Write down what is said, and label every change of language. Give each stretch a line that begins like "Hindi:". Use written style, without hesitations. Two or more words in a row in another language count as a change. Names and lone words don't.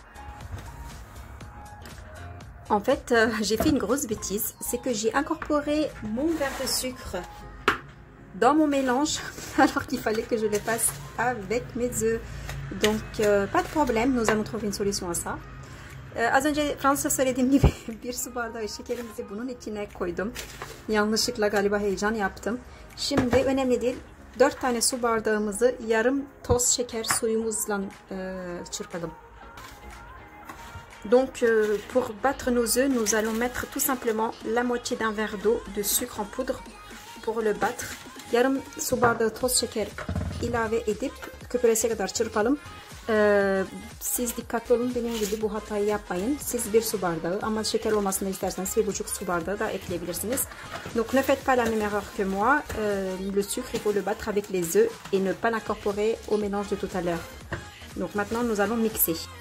French: En fait, j'ai fait une grosse bêtise, c'est que j'ai incorporé mon verre de sucre dans mon mélange alors qu'il fallait que je le fasse avec mes œufs. Donc pas de problème, nous allons trouver une solution à ça.
Turkish: Az önce Fransızca söylediğim gibi 1 su bardağı şekerimizi bunun içine koydum. Yanlışlıkla galiba heyecan yaptım. Şimdi önemli değil, 4 tane su bardağımızı yarım toz şeker suyumuzla çırpalım.
French: Donc pour battre nos œufs, nous allons mettre tout simplement la moitié d'un verre d'eau de sucre en poudre pour le battre.
Turkish: Yarım su bardağı toz şeker ilave edip köpüresiye kadar çırpalım. Siz dikkatli olun, benim gibi bu hatayı yapmayın. Siz 1 su bardağı ama şeker olmasını isterseniz 1,5 su bardağı da ekleyebilirsiniz.
French: Donc ne faites pas la même erreur que moi. Le sucre, il faut le battre avec les œufs et ne pas l'incorporer au mélange de tout à l'heure. Donc maintenant nous allons mixer.